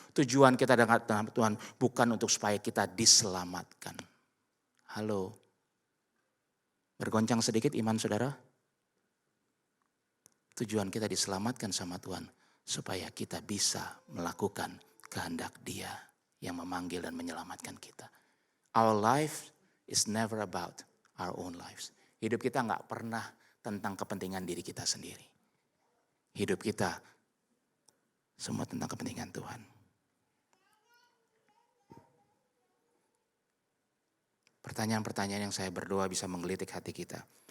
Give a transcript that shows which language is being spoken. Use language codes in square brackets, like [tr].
[id] Tujuan kita dekat sama Tuhan bukan untuk supaya kita diselamatkan. Halo, bergoncang sedikit iman saudara? Tujuan kita diselamatkan sama Tuhan supaya kita bisa melakukan kehendak Dia yang memanggil dan menyelamatkan kita. [en] Our life is never about our own lives. [id] Hidup kita gak pernah tentang kepentingan diri kita sendiri. Hidup kita semua tentang kepentingan Tuhan. Pertanyaan-pertanyaan yang saya berdoa bisa menggelitik hati kita.